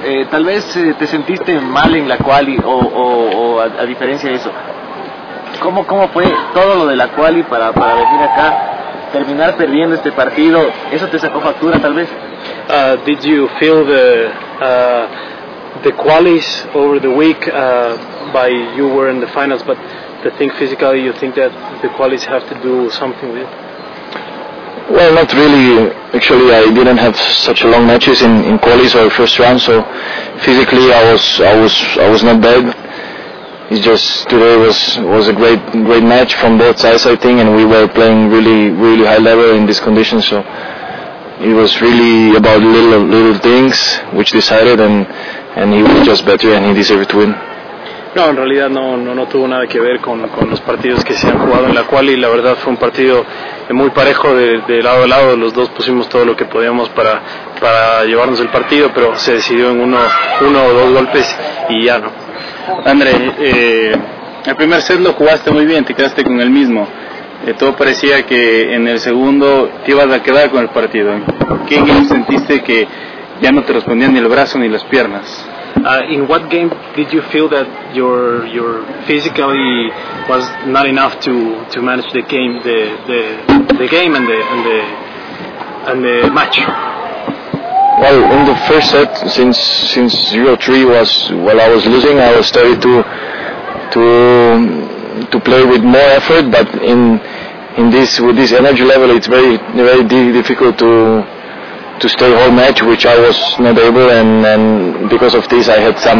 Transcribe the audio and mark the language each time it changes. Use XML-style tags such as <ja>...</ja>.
<es>Tal vez te sentiste mal en la quali o a diferencia de eso. ¿Cómo fue todo lo de la quali para venir acá, terminar perdiendo este partido? ¿Eso te sacó factura tal vez?</es> <en>Did you feel the qualis over the week by you were in the finals, but the thing physically, you think that the qualis have to do something with it? Well, not really. Actually, I didn't have such a long matches in qualis or first round, so physically I was not bad. It's just today was a great match from both sides, I think, and we were playing really, really high level in this condition, so it was really about little things which decided, and he was just better and he deserved to win.</en> <es>No, en realidad no tuvo nada que ver con los partidos que se han jugado en la quali. La verdad fue un partido muy parejo de lado a lado. Los dos pusimos todo lo que podíamos para llevarnos el partido, pero se decidió en uno o dos golpes y ya no. André, el primer set lo jugaste muy bien, te quedaste con el mismo. Todo parecía que en el segundo te ibas a quedar con el partido. ¿Qué game sentiste que ya no te respondían ni el brazo ni las piernas?</es> <en>In what game did you feel that your physically was not enough to manage the game, the game and the match? Well, in the first set, since 0-3 I was losing, I was starting to play with more effort, but with this energy level, it's very very difficult to stay whole match, which I was not able, and because of this I had</en>